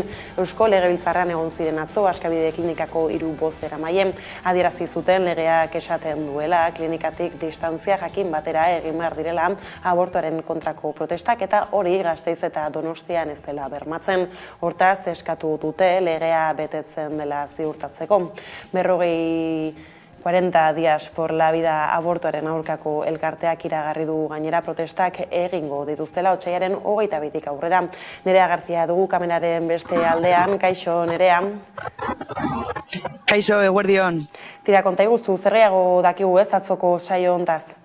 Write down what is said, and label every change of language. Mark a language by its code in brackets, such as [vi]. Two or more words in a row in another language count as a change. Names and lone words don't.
[eu] Eusko Legebiltzarrean egon ziren atzo Askabide klinikako 3 bozeramaile adierazi zuten legeak esaten duela klinikatik distantzia jakin batera egin behar direla abortuaren kontrako protestak eta hori Gasteiz eta Donostian ez dela bermatzen. Hortaz eskatu dute legea betetzen dela ziurtatzeko. 40 días por la vida abortuaren aurkako elkarteak iragarri du gainera protestak egingo dituztela otsailaren 22tik aurrera. Nerea García dugu kameraren beste aldean. Kaixo, Nerea. Kaixo, eguerdion. Tira, konta iguzu, zer gehiago dakigu ez atzoko saio hontaz?